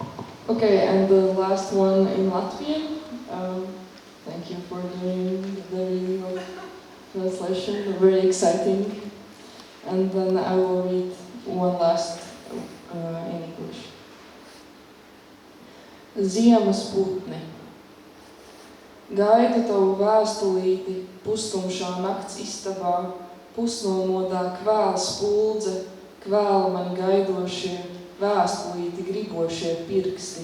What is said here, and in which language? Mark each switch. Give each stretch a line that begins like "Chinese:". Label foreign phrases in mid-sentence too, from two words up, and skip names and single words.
English: Okay, and the last one in Latvian. Thank you for doing the very translation, very exciting. And then I will read one last in English.
Latvian: Ziemas putni. Gaidu tavu vēstulīti pustumšā nakts istabā, pusnomodā kvēl spuldze, kvēl man gaidošie, vēstulīti gribošie pirksti.